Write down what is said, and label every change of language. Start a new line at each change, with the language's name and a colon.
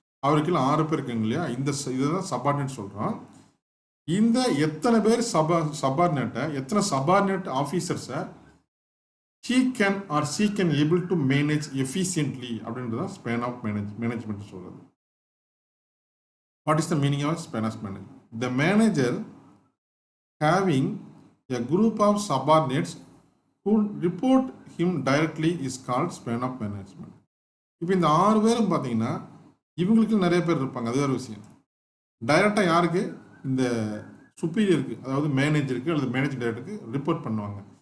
Tamil: அவருக்கு 6 பேர் இருக்காங்க இல்லையா, இந்த இதுதான் சபார்டினேட் சொல்கிறோம். இந்த எத்தனை பேர் சபார்டினேட்டை, எத்தனை subordinate ஆஃபீஸர்ஸை
English: he can or she can able to manage efficiently
Tamil: அப்படின்றது தான் ஸ்பேன் ஆஃப் மேனேஜ்மெண்ட் சொல்கிறது.
English: What is the meaning of span of management? The manager having a group of subordinates who report him directly is called span of management.
Tamil: இப்போ இந்த 6 பேரும் பார்த்தீங்கன்னா இவங்களுக்கு நிறைய பேர் இருப்பாங்க, அது ஒரு விஷயம். டைரக்டாக யாருக்கு, இந்த சுப்பீரியருக்கு, அதாவது மேனேஜருக்கு அல்லது மேனேஜிங் டைரக்டருக்கு ரிப்போர்ட் பண்ணுவாங்க.